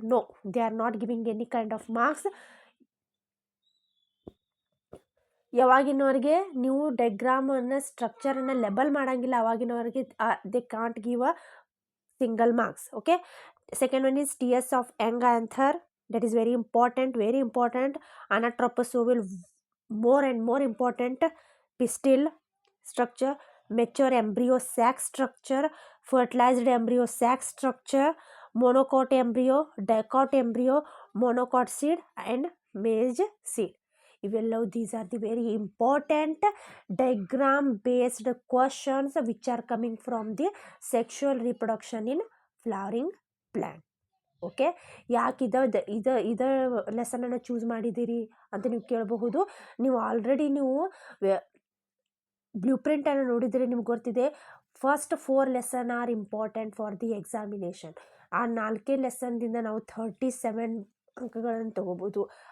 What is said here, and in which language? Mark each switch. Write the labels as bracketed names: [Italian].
[English] No, they are not giving any kind of marks. [Kannada] ಯಾವಾಗಿನವರೆಗೆ ನೀವು ಡಯಾಗ್ರಾಮನ್ನು, ಸ್ಟ್ರಕ್ಚರನ್ನು label ಮಾಡೋಂಗಿಲ್ಲ, ಅವಾಗಿನವರೆಗೆ [English] They can't give a single marks. Okay, second one is TS of young anther. That is very important. Anatropous will more and more important. Pistil structure, mature embryo sac structure, fertilized embryo sac structure, monocot embryo, dicot embryo, monocot seed and maize seed. [Kannada] ಇವೆಲ್ಲವೂ [English] these are the very important diagram based questions which are coming from the sexual reproduction in flowering plant. [Kannada] Okay, ಯಾಕೆ ಇದ ಲೆಸನನ್ನು choose ಮಾಡಿದ್ದೀರಿ ಅಂತ ನೀವು ಕೇಳಬಹುದು. ನೀವು already blue ಪ್ರಿಂಟನ್ನು ನೋಡಿದರೆ ನಿಮ್ಗೆ ಗೊತ್ತಿದೆ, [English] First 4 lesson are important for the examination. [Kannada] ಆ 4 ಲೆಸನ್ದಿಂದ ನಾವು 37 ಅಂಕಗಳನ್ನು ತಗೋಬೋದು.